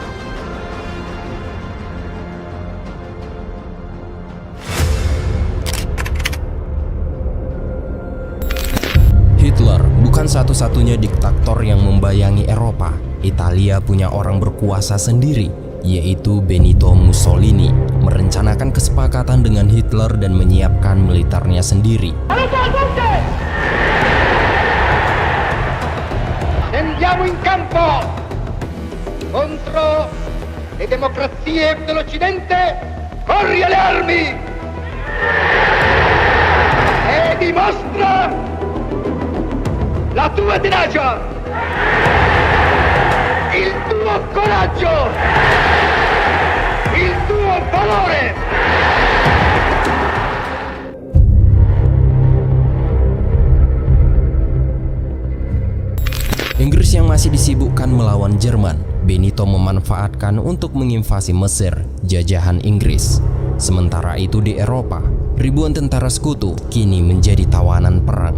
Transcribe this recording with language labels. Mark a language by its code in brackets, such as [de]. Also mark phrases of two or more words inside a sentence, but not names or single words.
[id] Hitler bukan satu-satunya diktator yang membayangi Eropa. Italia punya orang berkuasa sendiri, yaitu Benito Mussolini, merencanakan kesepakatan dengan Hitler dan menyiapkan militernya sendiri. [it] Andiamo in campo contro le democrazie dell'Occidente. Corri alle armi e dimostra la tua tenacia, il tuo coraggio, il tuo valore. [id] Inggris yang masih disibukkan melawan Jerman, Benito memanfaatkan untuk menginvasi Mesir, jajahan Inggris. Sementara itu di Eropa, ribuan tentara sekutu kini menjadi tawanan perang.